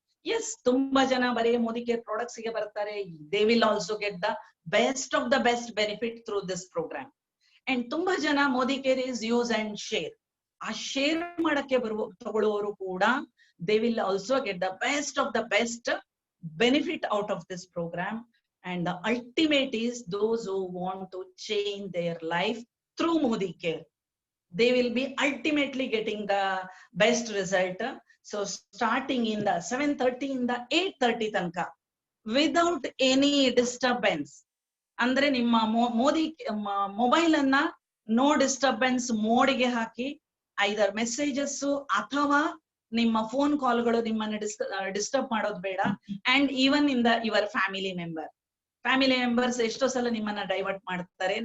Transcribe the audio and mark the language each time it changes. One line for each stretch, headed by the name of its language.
English: yes,
Kannada: ತುಂಬಾ ಜನ ಬರೀ ಮೋದಿ ಕೇರ್ ಪ್ರಾಡಕ್ಟ್ಸ್ ಗೆ ಬರ್ತಾರೆ.
English: They will also get the best of the best benefit through this programme. And ತುಂಬಾ ಜನ Modi care is use and share,
Kannada: ಆ ಶೇರ್ ಮಾಡಕ್ಕೆ ತಗೊಳ್ಳುವವರು ಕೂಡ
English: they will also get the best of the best benefit out of this program. And the ultimate is those who want to change their life through Modi Care, they will be ultimately getting the best result. So starting in the 7:30 in the 8:30 tanka without any disturbance.
Kannada: ಅಂದ್ರೆ ನಿಮ್ಮ Modi mobile ಅನ್ನ no disturbance ಮೋಡ್ಗೆ ಹಾಕಿ, ಐದರ್ messages ಅಥವಾ ನಿಮ್ಮ phone ಕಾಲ್ಗಳು ನಿಮ್ಮನ್ನ disturb ಮಾಡೋದು ಬೇಡ.
English: and even in the your family members
Kannada: ಎಷ್ಟೋ ಸಲ ನಿಮ್ಮನ್ನ ಡೈವರ್ಟ್ ಮಾಡ್ತಾರೆ.